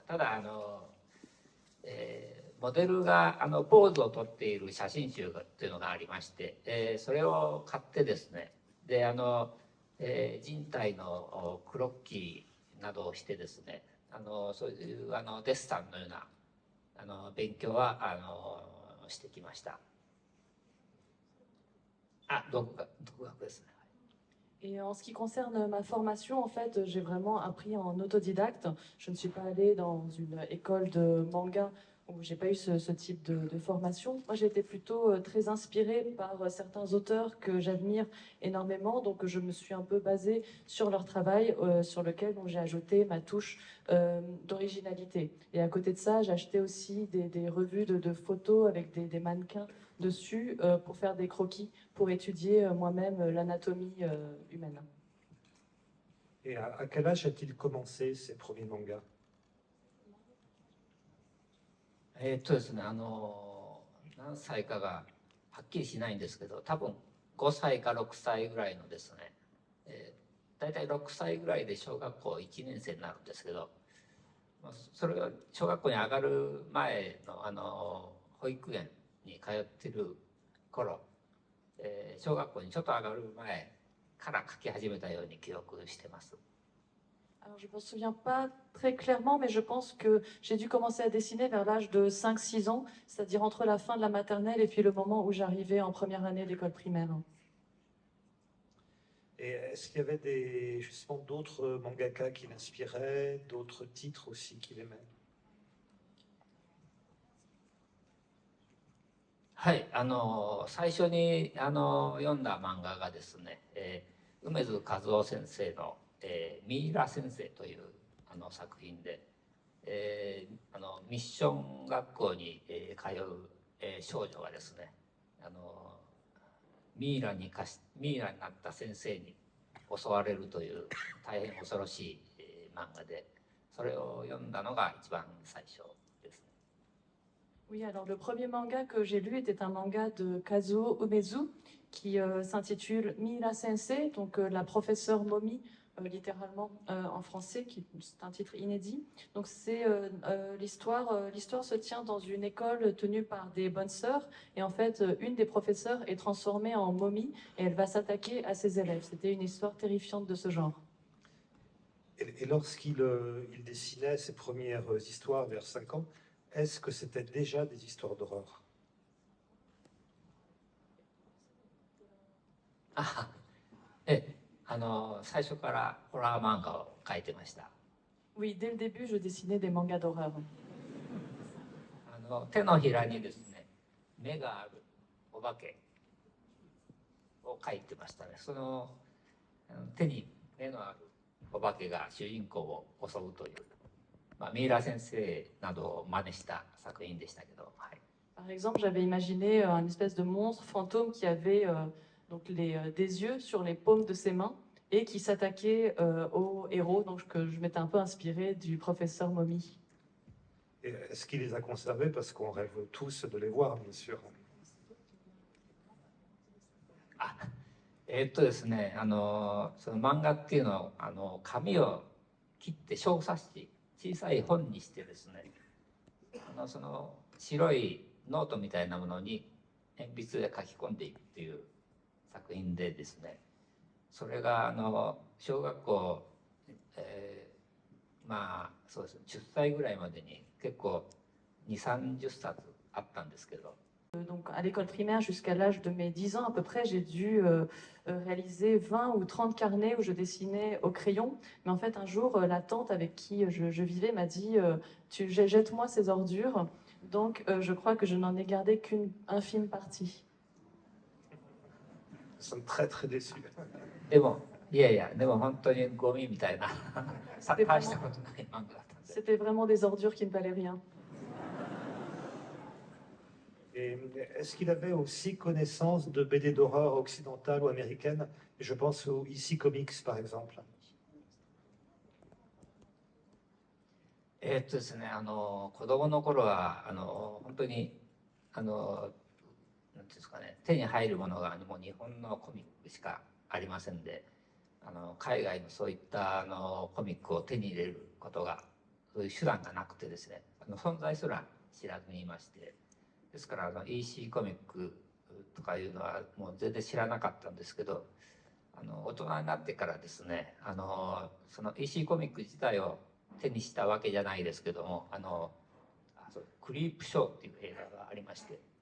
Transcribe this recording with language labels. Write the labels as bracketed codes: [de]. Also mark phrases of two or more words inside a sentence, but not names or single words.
[ja] ただモデルがポーズをとっている写真集というのがありまして、それを買ってですね、で人体のクロッキーなどをしてですね、そういうデッサンのような勉強はしてきました。独学ですね。 [fr] Et en ce qui concerne ma formation, en fait, j'ai vraiment appris en autodidacte. Je ne suis pas allée dans une école de manga où j'ai pas eu ce type de formation. Moi, j'ai été plutôt très inspirée par certains auteurs que j'admire énormément. Donc, je me suis un peu basée sur leur travail, sur lequel j'ai ajouté ma touche d'originalité. Et à côté de ça, j'ai acheté aussi des revues de photos avec des mannequins dessus pour faire des croquis, pour étudier moi-même l'anatomie humaine. Et à quel âge a-t-il commencé ses premiers mangas? [ja] ですね、何歳かがはっきりしないんですけど、多分5歳か6歳ぐらいのですね、大体6歳ぐらいで小学校1年生になるんですけど、それが小学校に上がる前の保育園に通ってる頃、小学校にちょっと上がる前から書き始めたように記憶してます。 [fr] Alors, je ne me souviens pas très clairement, mais je pense que j'ai dû commencer à dessiner vers l'âge de 5-6 ans, c'est-à-dire entre la fin de la maternelle et puis le moment où j'arrivais en première année d'école primaire. Et est-ce qu'il y avait justement d'autres mangaka qui l'inspiraient, d'autres titres aussi qu'il aimait? [ja] はい、最初に読んだ漫画がですね、梅津和夫先生のミイラ先生という作品で、ミッション学校に、通う、少女がですね、ミイラになった先生に襲われるという大変恐ろしい、漫画で、それを読んだのが一番最初ですね。 [fr] Oui, alors le premier manga que j'ai lu était un manga de Kazuo Umezu qui s'intitule Miira Sensei, donc la professeure momie, littéralement en français, c'est un titre inédit. Donc c'est l'histoire se tient dans une école tenue par des bonnes sœurs et en fait une des professeurs est transformée en momie et elle va s'attaquer à ses élèves. C'était une histoire terrifiante de ce genre. Et lorsqu'il il dessinait ses premières histoires vers 5 ans, est-ce que c'était déjà des histoires d'horreur? [ja] 最初からホラー漫画を描いてました。 [fr] Oui, dès le début, je dessinais des mangas d'horreur. [ja] 手のひらにですね、目があるお化けを描いてましたね。その手に目のあるお化けが主人公を襲うという、ミイラ先生などを真似した作品でしたけど、はい。 [fr] Par exemple, j'avais imaginé un espèce de monstre fantôme qui avait donc des yeux sur les paumes de ses mains et qui s'attaquait au héros. Donc, que je m'étais un peu inspirée du professeur Mommy. Et est-ce qu'il les a conservés? Parce qu'on rêve tous de les voir, bien sûr. [ja] ですね、その漫画っていうのは紙を切って小冊子、小さい本にしてですね、その白いノートみたいなものに鉛筆で書き込んでいくっていう作品でですね、それが小学校、そうですね、10歳ぐらいまでに結構2、30冊あったんですけど、 [fr] Donc à l'école primaire jusqu'à l'âge de mes 10 ans à peu près, j'ai dû réaliser 20 ou 30 carnets où je dessinais au crayon. Mais en fait, un jour, la tante avec qui je vivais m'a dit jette-moi ces ordures. Donc je crois que je n'en ai gardé qu'une infime partie. Nous sommes très très déçus. [ja] でも、いやいや、でも本当にゴミみたいな、 [fr] C'était [ja] 大し [fr] vraiment, [ja] たことない漫画だったんで。 [fr] c'était vraiment des ordures qui ne valaient rien. Et est-ce qu'il avait aussi connaissance de BD d'horreur occidentale ou américaine? Je pense aux EC Comics, par exemple. [ja] ですね、子供の頃は、本当に、なんていうんですかね、手に入るものがもう日本のコミックしかありませんで、海外のそういったコミックを手に入れることが、そういう手段がなくてですね、存在すら知らずにいまして、ですからEC コミックとかいうのはもう全然知らなかったんですけど、大人になってからですね、その EC コミック自体を手にしたわけじゃないですけども、クリープショーっていう映画がありまして、